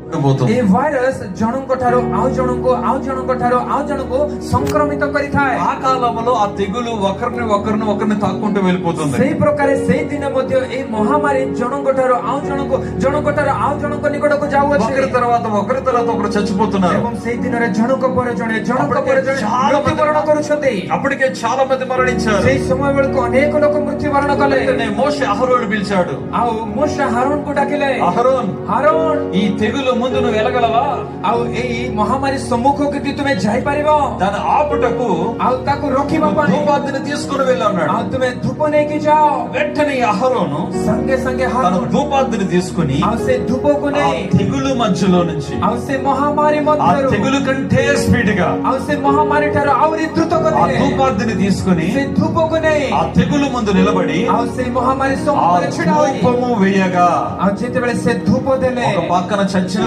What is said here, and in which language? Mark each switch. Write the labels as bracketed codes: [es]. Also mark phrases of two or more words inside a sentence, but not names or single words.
[or] ଏ ଭାଇରସ ଜଣଙ୍କ ଠାରୁ ଆଉ ଜଣଙ୍କ ଠାରୁ ଆଉ ଜଣକୁ ସଂକ୍ରମିତ କରିଥାଏ। [te] ఆ కాలంలో ఆ తెగులు ఒకరిని తాక్కుంటూ వెళ్ళిపోతుంది। [or] ସେଇ ପ୍ରକାରେ ସେଇ ଦିନ ମଧ୍ୟ এই ମହାମାରୀ ଜଣଙ୍କ ଠାରୁ ଆଉ ଜଣଙ୍କ ନିକଟକୁ ଯାଉଅଛି। [te] ఒకరి తర్వాత ఒకరు చచ్చిపోతున్నారు। [or] ଏବଂ ସେଇ ଦିନରେ ଜଣଙ୍କ ପରେ ଜଣେ ମୃତ୍ୟୁବରଣ କରୁଛନ୍ତି। [te] అప్పటికే చాలా మంది మరణించారు। [or] ସେଇ ସମୟ ବେଳକୁ ଅନେକ ଲୋକ ମୃତ୍ୟୁବରଣ କଲେ। [te] మోషే అహరోను పిలిచాడు। [or] ଆଉ మోషే ହାରୋନକୁ ଡାକିଲେ। [te] ହାରୋନ ఈ తెగులు ముందు నువ్వు వెళ్ళగలవా? [or] ଆଉ ଏଇ ମହାମାରୀ ସମ୍ମୁଖକୁ କି ତୁମେ ଯାଇପାରିବ? [te] దాని ఆపుటకు [or] ଆଉ ତାକୁ ରୋକିବା ପାଇଁ [te] ధూపాగ్ని తీసుకుని వెళ్ళన్నాడు। [or] ଆଉ ତୁମେ ଧୂପ ନେଇକି ଯାଅ। [te] వెంటనే అహరోను సంగే తన [or] ହାରୋନ [te] ధూపాగ్ని తీసుకుని [or] ଆଉ ସେ ଧୂପକୁ ନେଇ [te] తెగులు మధ్యలో నుంచి [or] ଆଉ ସେ ମହାମାରୀ [te] ఆ [or] ମଧ୍ୟରୁ [te] తెగులు కంటే స్పీడ్ గా [or] ଆଉ ସେ ମହାମାରୀ ଠାରୁ ଆହୁରି ଦ୍ରୁତ [te] ఆ [or] ଗତିରେ [te] ధూపాగ్ని తీసుకుని [or] ସେ ଧୂପକୁ ନେଇ [te] ఆ తెగులు ముందు నిలబడి [or] ଆଉ ସେ మహాମାରୀ [te] ఆ [or] ସମ୍ମୁଖରେ ଛିଡ଼ା ହୋଇ [te] ధూపము వేయగా [or] ଆଉ ଯେତେବେଳେ ସେ ଧୂପ ଦେଲେ [te] ఒక పక్కన చచ్చిన